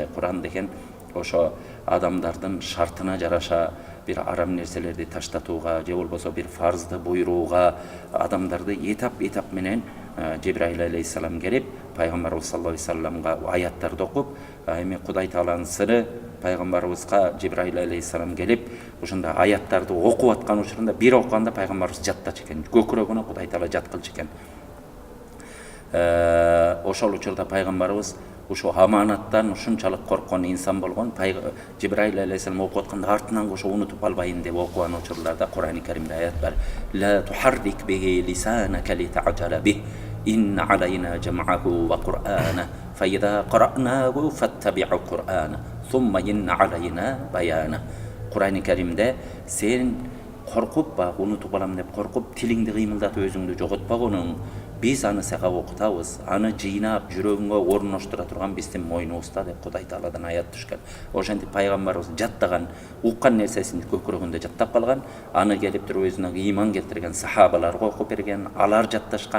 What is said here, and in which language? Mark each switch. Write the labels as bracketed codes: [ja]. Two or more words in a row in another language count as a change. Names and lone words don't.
[ky] Куран деген ошо адамдардын шартына жараша бир арам нерселерди таштатууга, же болбосо бир фарзды буйрууга, адамдарды этап менен Жибраил алейхиссалам келип, пайгамбарыбыз [ar] صلى الله عليه وسلم [ky] аяттарды окуп, эми Кудай тааланын сыры пайгамбарыбызга Жибраил алейхиссалам келип, ушундай аяттарды окуп аткан учурунда бир окуганда пайгамбарыбыз жаттачу экен, көкүрөгүнө Кудай таала жат кылчу экен. Ошол учурда пайгамбарыбыз ушу аманаттан ушунчалык корккон инсан болгон. Жибраил алейхиссалам окуп атканда артынан ошо унутуп албайын деп окуган учурларда Курани Керимде аят бар: [ar] "لا تحرك به لسانك لتعجل به إن علينا جمعه وقرآنه فإذا قرأناه فاتبع قرآنه ثم إن علينا بيانه." [ky] Курани Керимде сен коркуп, унутуп алам деп коркуп, тилиңди кыймылдатып өзүңдү жоготпогонуң, биз аны сага окутабыз, аны жыйнап жүрөгүңө орноштура турган биздин мойнубузда деп Кудай Тааладан аят түшкөн. Ошентип пайгамбарыбыз жаттаган, уккан нерсесин көкүрөгүндө жаттап калган, аны келип туруп өзүнө ыйман келтирген сахабаларга окуп берген, алар жатташкан.